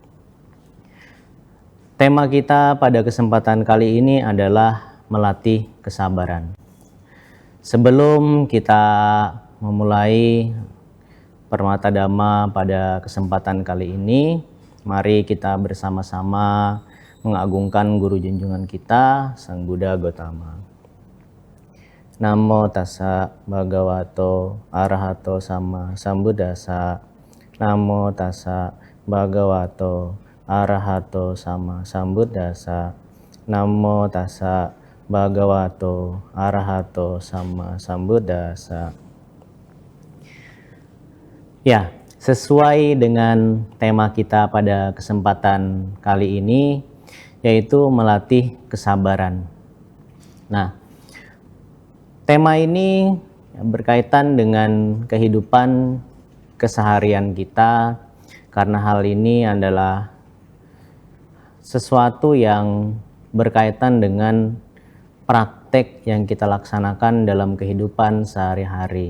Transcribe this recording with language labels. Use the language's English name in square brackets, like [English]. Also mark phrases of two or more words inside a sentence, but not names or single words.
[Indonesian] Tema kita pada kesempatan kali ini adalah melatih kesabaran. Sebelum kita memulai Permata Dhamma pada kesempatan kali ini, mari kita bersama-sama mengagungkan guru junjungan kita, Sang Buddha Gotama. [Pali] Namo tassa bhagavato arahato sama sambuddhassa. Namo tassa bhagavato arahato sama sambuddhassa. Namo tassa bhagavato arahato sama sambuddhassa. [Indonesian] Ya, sesuai dengan tema kita pada kesempatan kali ini, yaitu melatih kesabaran. Nah, tema ini berkaitan dengan kehidupan keseharian kita, karena hal ini adalah sesuatu yang berkaitan dengan praktek yang kita laksanakan dalam kehidupan sehari-hari.